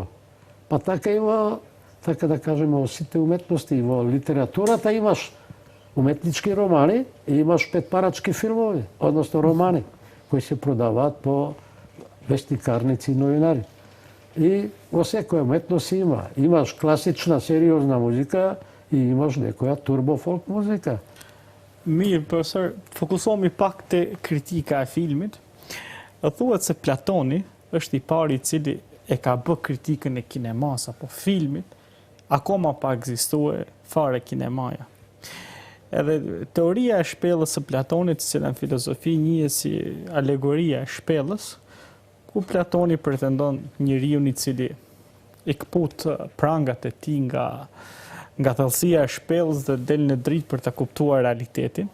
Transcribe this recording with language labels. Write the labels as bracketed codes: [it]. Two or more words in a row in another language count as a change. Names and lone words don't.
[mk] Па така има, така да кажеме, во сите уметности и во литературата имаш уметнички романи и имаш петпарачки филмови, односно романи, кои се продаваат по вестникарници и новинари. И во секоја уметност има. Имаш класична, сериозна музика и имаш некоја турбофолк музика. [sq] Mirë, profesor, fokusohemi pak te kritika e filmit. Thuhet se Platoni është i pari I cili e ka bë kritikën e kinemas apo filmit, akoma pa ekzistue fare kinemaja. Edhe teoria e shpellës së Platonit, që në filozofi njihet si alegoria e shpellës, ku Platoni pretendon njeriu I cili I kput prangat e tij nga thellësia e shpellës dhe del në dritë për ta kuptuar realitetin.